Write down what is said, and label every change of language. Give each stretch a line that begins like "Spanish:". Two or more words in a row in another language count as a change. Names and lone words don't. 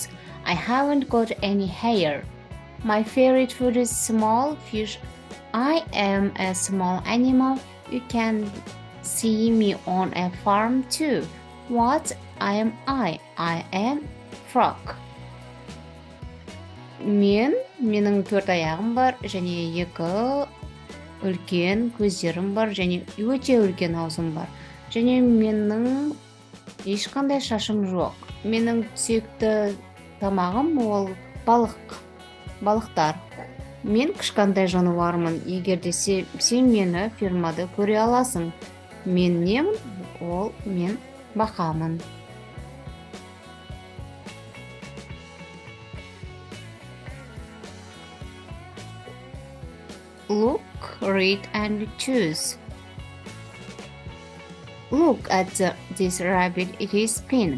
English: I haven't got any hair. My favorite food is small fish. I am a small animal. You can see me on a farm too. What am I? I am frog.
Kazakh: Менің 4 аяғым бар, және 2 үлкен көздерім бар, және өте үлкен аузым бар. Және менің ешқандай шашым жоқ. Менің сүйікті тамағым ол балықтар. Мен кішкентай жануармын. Егер де сен мені фермада көре аласың. Мен немін? Ол мен бақамын.
English: Look, read and choose. Look at this rabbit, it is pink.